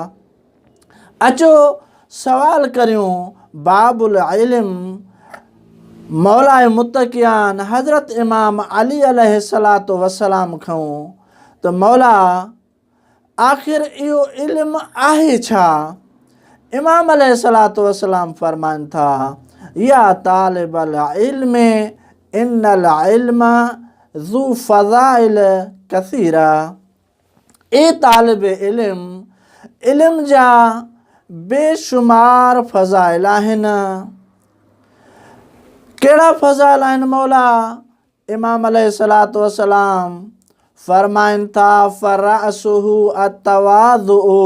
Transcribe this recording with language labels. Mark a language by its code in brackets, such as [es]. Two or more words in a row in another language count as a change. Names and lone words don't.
[sd] अचो सवाल करियूं [ar] باب العلم [sd] मौलाए मुत्तक़ियान हज़रत इमाम अली [ar] عليه الصلاة والسلام [sd] खां त मौला आख़िर इहो इल्मु आहे छा। [ar] إمام عليه الصلاة والسلام [sd] फ़रमाइनि था, [ar] يا طالب العلم إن العلم ذو فضائل كثيرة. [sd] ए तालिब इल्म, इल्म जा बेशुमार फ़ज़ाइल आहिनि। कहिड़ा फ़ज़ाइल आहिनि मौला। [ar] إمام عليه الصلاة والسلام [sd] फ़रमाइनि था, [ar] فرأسه التواضع.